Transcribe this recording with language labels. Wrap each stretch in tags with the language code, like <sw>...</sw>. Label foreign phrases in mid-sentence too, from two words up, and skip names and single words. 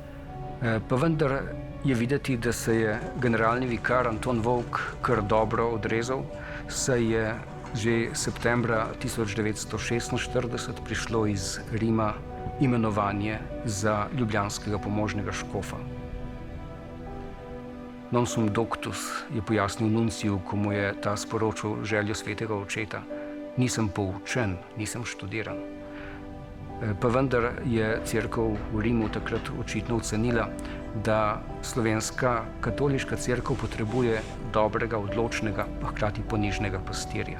<sl>Pa vendar je videti, da se je generalni vikar Anton Volk kar dobro odrezal, saj je že septembra 1946 prišlo iz Rima imenovanje za ljubljanskega pomožnega škofa.</sl> <la>Non sum doctus,</la> <sl>je pojasnil nunciju, ko mu je ta sporočil željo svetega očeta. Nisem poučen, nisem študiran. Pa vendar je cerkev v Rimu takrat očitno ocenila, da slovenska katoliška cerkev potrebuje dobrega, odločnega, pa hkrati ponižnega pastirja.</sl>